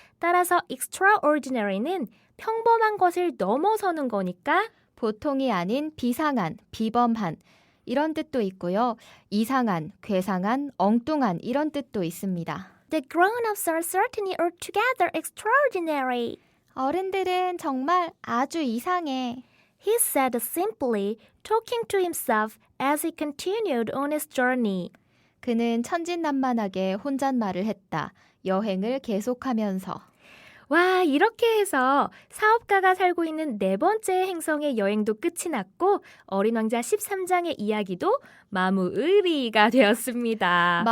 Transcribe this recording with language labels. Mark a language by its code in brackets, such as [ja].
[ko] 따라서 extraordinary는 평범한 것을 넘어서는 거니까 보통이 아닌 비상한, 비범한 이런 뜻도 있고요. 이상한, 괴상한, 엉뚱한 이런 뜻도 있습니다. [en] The grown-ups are certainly altogether extraordinary. [ko] 어른들은 정말 아주 이상해. [en] He said simply, talking to himself as he continued on his journey. [ko] 그는 천진난만하게 혼잣말을 했다. 여행을 계속하면서. 와, 이렇게 해서 사업가가 살고 있는 네 번째 행성의 여행도 끝이 났고 어린 왕자 13장의 이야기도 마무의리가 되었습니다.